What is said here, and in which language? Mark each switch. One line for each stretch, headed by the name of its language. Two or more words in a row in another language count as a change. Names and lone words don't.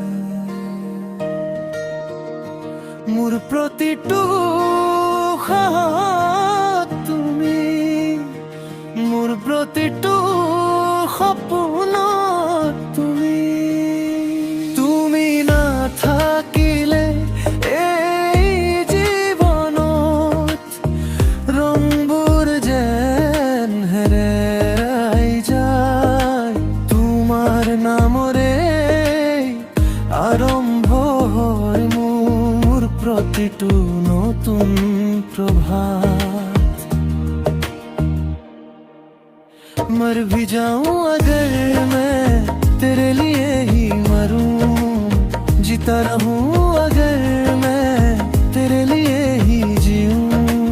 Assamese: মোর প্ৰতিটো তুমি মোর প্ৰতিটো সপোন তুমি তুমি নাথাকিলে এই জীৱনত ৰংবোৰ যেন হেৰাই যায় তোমাৰ নামৰে আৰম্ভ হয় মোৰ প্ৰতিটো নতুন প্ৰভাত
Hindi: मर भी जाऊं अगर मैं तेरे लिए ही मरूं जीता रहूं अगर मैं तेरे लिए ही जीऊं